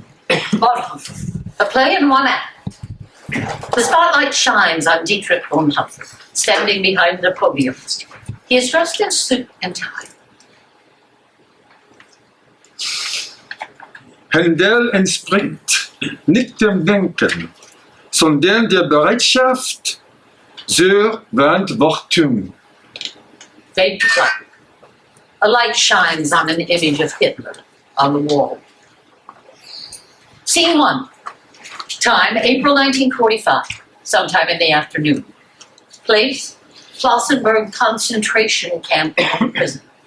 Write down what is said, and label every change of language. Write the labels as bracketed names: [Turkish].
[English] Bonhoeffer, a play in one act. The spotlight shines on Dietrich Bonhoeffer, standing behind the podium. He is dressed in suit and tie. [German] Händel entspringt nicht dem Denken, sondern der Bereitschaft zur Verantwortung. [English] Fade to black. A light shines on an image of Hitler on the wall. Scene 1. Time, April 1945, sometime in the afternoon. Place, Flossenburg concentration camp prison.